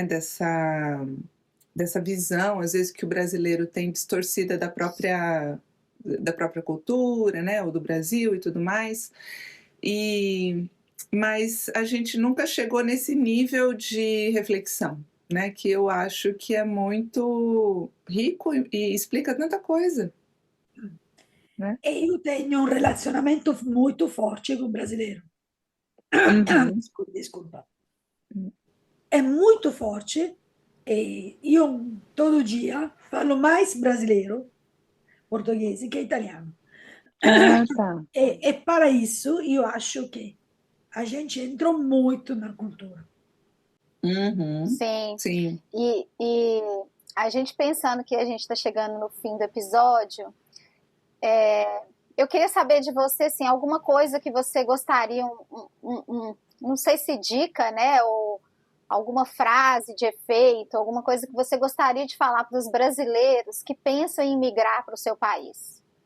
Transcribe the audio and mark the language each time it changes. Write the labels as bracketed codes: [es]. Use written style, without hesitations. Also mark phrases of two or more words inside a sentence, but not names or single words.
[pt] Dessa visão, às vezes, que o brasileiro tem distorcida da própria cultura, né? Ou do Brasil e tudo mais. Mas a gente nunca chegou nesse nível de reflexão, né? Que eu acho que é muito rico e explica tanta coisa. [it] E io tenho un relazionamento molto forte con il brasileiro. Uhum. [pt] Desculpa. É muito forte e io todo dia falo mais brasileiro, [it] portoghese, che italiano. [pt] Ah, tá. E para isso, eu acho que a gente entrou muito na cultura. Uhum, Sim. sim. E a gente pensando que a gente está chegando no fim do episódio, eu queria saber de você, assim, alguma coisa que você gostaria, não sei se dica, né, ou alguma frase de efeito, alguma coisa que você gostaria de falar para os brasileiros que pensam em migrar para o seu país.